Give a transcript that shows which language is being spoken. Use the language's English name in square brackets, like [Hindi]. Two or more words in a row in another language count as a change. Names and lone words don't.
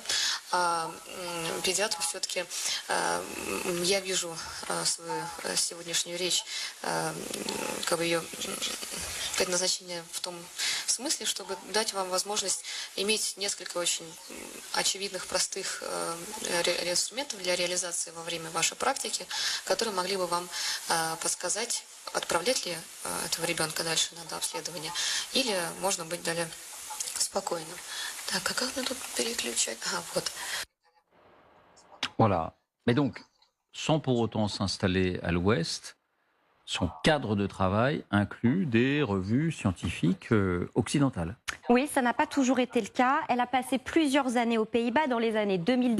[Russian] А педиатру все-таки я вижу свою сегодняшнюю речь, как бы ее предназначение в том смысле, чтобы дать вам возможность иметь несколько очень очевидных, простых инструментов для реализации во время вашей практики, которые могли бы вам подсказать, отправлять ли этого ребенка дальше на дообследование, или можно быть далее спокойным. Так, а как мне тут переключать? Вот. [French] Voilà. Mais donc, sans pour autant s'installer à l'ouest, son cadre de travail inclut des revues scientifiques occidentales. Oui, ça n'a pas toujours été le cas. Elle a passé plusieurs années aux Pays-Bas dans les années 2010.